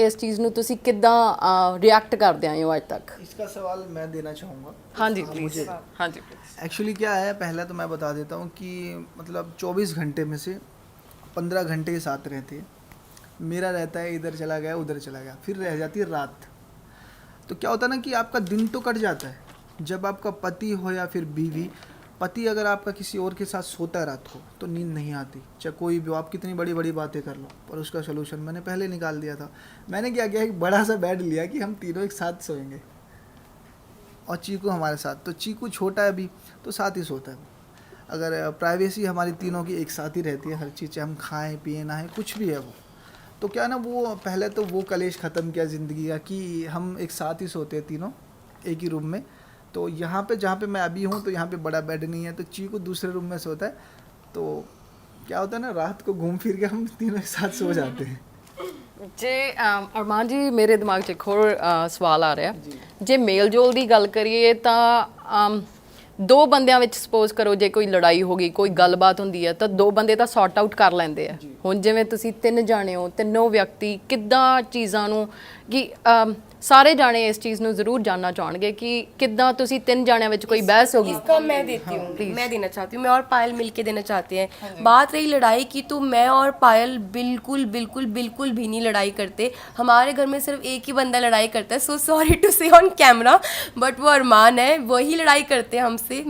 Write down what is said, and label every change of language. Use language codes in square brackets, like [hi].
[pa] ਇਸ ਚੀਜ਼ ਨੂੰ ਤੁਸੀਂ ਕਿੱਦਾਂ ਰਿਐਕਟ ਕਰਦੇ ਆਏ ਹੋ ਅੱਜ ਤੱਕ? [hi] इसका सवाल मैं देना चाहूँगा। [pa] ਹਾਂਜੀ ਪਲੀਜ਼, ਹਾਂਜੀ ਪਲੀਜ਼। [hi] एक्चुअली क्या है, पहला तो मैं बता देता हूँ कि मतलब 24 घंटे में से 15 घंटे के साथ रहते हैं। मेरा रहता है इधर चला गया उधर चला गया, फिर रह जाती है रात। तो क्या होता है ना कि आपका दिन तो कट जाता है। जब आपका पति हो या फिर बीवी, पति अगर आपका किसी और के साथ सोता है रात को तो नींद नहीं आती, चाहे कोई भी हो, आप कितनी बड़ी बड़ी बातें कर लो। पर उसका सोल्यूशन मैंने पहले निकाल दिया था। मैंने क्या किया, एक बड़ा सा बेड लिया कि हम तीनों एक साथ सोएंगे और चीकू हमारे साथ। तो चीकू छोटा है अभी, तो साथ ही सोता है वो। अगर प्राइवेसी हमारी तीनों की एक साथ ही रहती है, हर चीज़, चाहे हम खाएं पिए नहाएं कुछ भी है वो। तो क्या ना, वो पहले तो वो कलेश ख़त्म किया ज़िंदगी का कि हम एक साथ ही सोते हैं तीनों एक ही रूम में। तो यहाँ पे जहाँ पे मैं अभी हूँ तो यहाँ पे बड़ा बेड नहीं है, तो चीकू दूसरे रूम में सोता है। तो क्या होता है ना, रात को घूम फिर के हम तीनों एक साथ सो जाते हैं। [pa] ਜੇ ਅਰਮਾਨ ਜੀ ਮੇਰੇ ਦਿਮਾਗ 'ਚ ਇੱਕ ਹੋਰ ਸਵਾਲ ਆ ਰਿਹਾ, ਜੇ ਮੇਲ ਜੋਲ ਦੀ ਗੱਲ ਕਰੀਏ ਤਾਂ ਦੋ ਬੰਦਿਆਂ ਵਿੱਚ ਸਪੋਜ਼ ਕਰੋ ਜੇ ਕੋਈ ਲੜਾਈ ਹੋ ਗਈ, ਕੋਈ ਗੱਲਬਾਤ ਹੁੰਦੀ ਹੈ, ਤਾਂ ਦੋ ਬੰਦੇ ਤਾਂ ਸੌਰਟ ਆਊਟ ਕਰ ਲੈਂਦੇ ਆ। ਹੁਣ ਜਿਵੇਂ ਤੁਸੀਂ ਤਿੰਨ ਜਾਣੇ ਹੋ, ਤਿੰਨੋਂ ਵਿਅਕਤੀ ਕਿੱਦਾਂ ਚੀਜ਼ਾਂ ਨੂੰ ਕਿ ਸਾਰੇ ਜਾਣੇ ਇਸ ਚੀਜ਼ ਨੂੰ ਜ਼ਰੂਰ ਜਾਨਣਾ ਚਾਹਣਗੇ ਕਿ ਕਿੱਦਾਂ ਤੁਸੀਂ ਤਿੰਨ ਜਾਣਿਆਂ ਵਿੱਚ ਕੋਈ [hi] बहस होगी? इसका मैं देती हूँ, मैं देना चाहती हूँ, मैं और पायल मिलके देना चाहते हैं। बात रही लड़ाई की, तो मैं और पायल बिल्कुल बिल्कुल बिल्कुल भी नहीं लड़ाई करते। हमारे घर में सिर्फ एक ही बंदा लड़ाई करता है, [en] so sorry to say on camera, [hi] बट वो अरमान है, वही लड़ाई करते हैं हमसे।